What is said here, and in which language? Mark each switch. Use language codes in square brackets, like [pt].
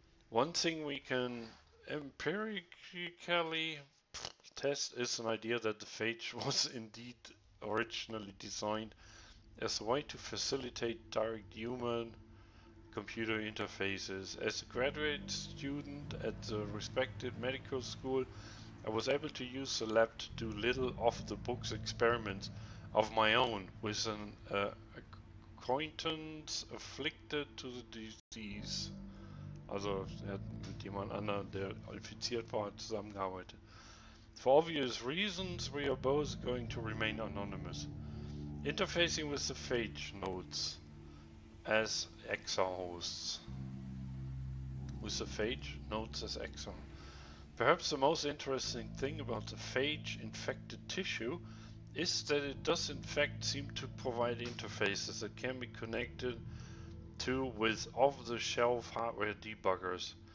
[en] One thing we can empirically test is an idea that the phage was indeed originally designed as a way to facilitate direct human-computer interfaces. As a graduate student at the respected medical school, I was able to use the lab to do little off-the-books experiments of my own with an acquaintance afflicted to the disease. [de] Also, er hat mit jemand anderem, der infiziert war, zusammengearbeitet. [en] For obvious reasons, we are both going to remain anonymous. Interfacing with the phage nodes as EXA hosts. With the phage nodes as EXA. Perhaps the most interesting thing about the phage-infected tissue is that it does in fact seem to provide interfaces that can be connected to with off-the-shelf hardware debuggers.